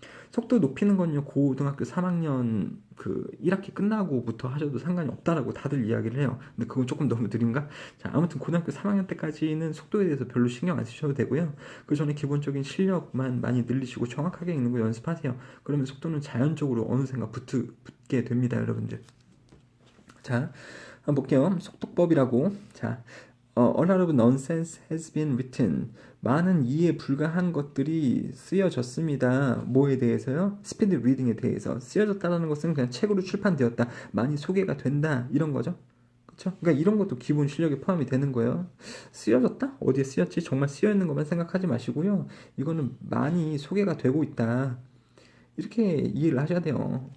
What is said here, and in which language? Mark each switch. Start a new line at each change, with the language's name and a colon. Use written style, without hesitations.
Korean: 속도 높이는 건요, 고등학교 3학년 그 1학기 끝나고부터 하셔도 상관이 없다라고 다들 이야기를 해요. 근데 그건 조금 너무 느린가? 자, 아무튼 고등학교 3학년 때까지는 속도에 대해서 별로 신경 안 쓰셔도 되고요. 그 전에 기본적인 실력만 많이 늘리시고 정확하게 읽는 거 연습하세요. 그러면 속도는 자연적으로 어느샌가 붙게 됩니다, 여러분들. 자, 한번 볼게요. 속독법이라고.
English: 자, A lot of nonsense has been written.
Korean: 많은 이해 불가한 것들이 쓰여졌습니다. 뭐에 대해서요? 스피드 리딩에 대해서. 쓰여졌다는 것은 그냥 책으로 출판되었다, 많이 소개가 된다, 이런 거죠. 그쵸? 그러니까 이런 것도 기본 실력에 포함이 되는 거예요. 쓰여졌다? 어디에 쓰였지? 정말 쓰여있는 것만 생각하지 마시고요. 이거는 많이 소개가 되고 있다, 이렇게 이해를 하셔야 돼요.